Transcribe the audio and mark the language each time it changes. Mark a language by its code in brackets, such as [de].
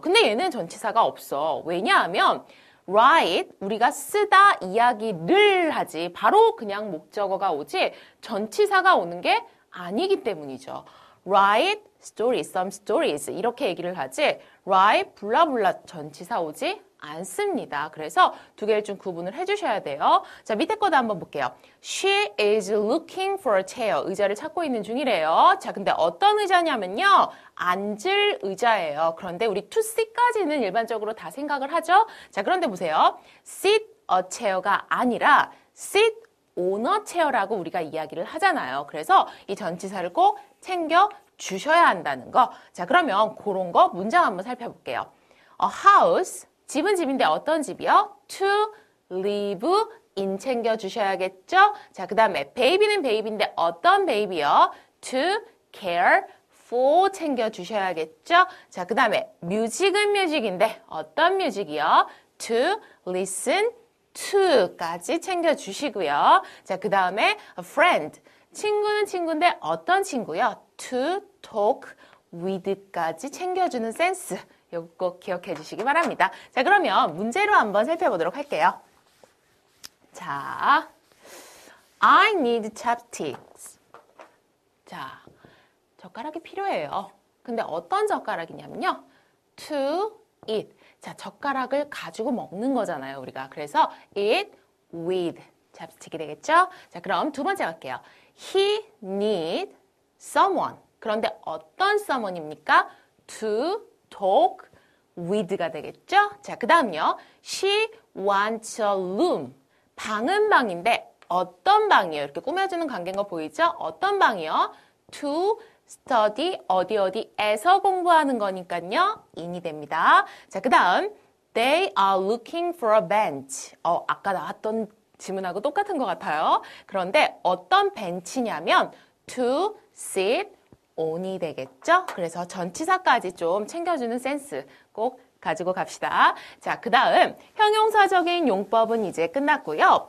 [ko] 근데 얘는 전치사가 없어. 왜냐하면 write, 우리가 쓰다 이야기를 하지 바로 그냥 목적어가 오지 전치사가 오는 게 아니기 때문이죠. write stories, some stories 이렇게 얘기를 하지 write 블라블라 전치사 오지 않습니다. 그래서 두 개를 좀 구분을 해주셔야 돼요. 자, 밑에 거도 한번 볼게요. [en] She is looking for a chair. [ko] 의자를 찾고 있는 중이래요. 자, 근데 어떤 의자냐면요. 앉을 의자예요. 그런데 우리 to sit까지는 일반적으로 다 생각을 하죠. 자, 그런데 보세요. [en] sit a chair [ko] 가 아니라 [en] sit on a chair [ko] 라고 우리가 이야기를 하잖아요. 그래서 이 전치사를 꼭 챙겨 주셔야 한다는 거. 자, 그러면 그런 거 문장 한번 살펴볼게요. A house, 집은 집인데 어떤 집이요? [en] To live in [ko] 챙겨 주셔야겠죠? 자, 그 다음에 baby는 baby인데 어떤 baby요? [en] To care for [ko] 챙겨 주셔야겠죠? 자, 그 다음에 music은 music인데 어떤 music이요? [en] To listen to까지 [ko] 챙겨 주시고요. 자, 그 다음에 a friend, 친구는 친구인데 어떤 친구요? [en] To talk with까지 [ko] 챙겨주는 센스. 이거 꼭 기억해 주시기 바랍니다. 자, 그러면 문제로 한번 살펴보도록 할게요. [en] 자, I need chopsticks. [ko] 자, 젓가락이 필요해요. 근데 어떤 젓가락이냐면요. [en] To eat. [ko] 자, 젓가락을 가지고 먹는 거잖아요, 우리가. 그래서 [en] eat with chopstick [ko] 이 되겠죠? 자, 그럼 두 번째 갈게요. [en] He need someone. [ko] 그런데 어떤 someone입니까? [en] To talk with가 [ko] 되겠죠? 자, 그 다음요. [en] She wants a room. [ko] 방은 방인데 어떤 방이요? 이렇게 꾸며주는 관계인 거 보이죠? 어떤 방이요? To study 어디에서 공부하는 거니까요. in이 됩니다. 자, 그 다음 [en] They are looking for a bench. [ko] 아까 나왔던 지문하고 똑같은 것 같아요. 그런데 어떤 벤치냐면 [en] to sit on [ko] 이 되겠죠? 그래서 전치사까지 좀 챙겨주는 센스 꼭 가지고 갑시다. 자, 그 다음 형용사적인 용법은 이제 끝났고요.